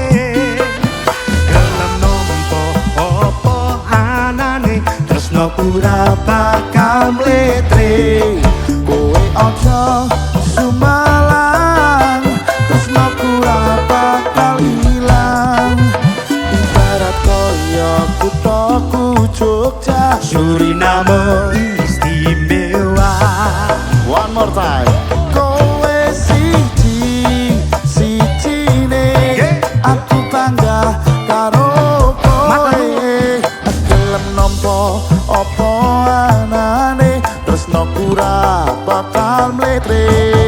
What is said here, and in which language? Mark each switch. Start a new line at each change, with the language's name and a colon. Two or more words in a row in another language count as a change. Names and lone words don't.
Javanese: Gelem nampa apa anane tresnoku ra bakal mletre. kowe aja sumalang tresnaku ra bakal ilang. Ibarat kaya kuthaku Jogja Suriname istimewa.
English: One more time.
Javanese: Kowe siji-sijine aku bangga karo kowe. Gelem nampa apa anane tresnaku ra bakal mletre.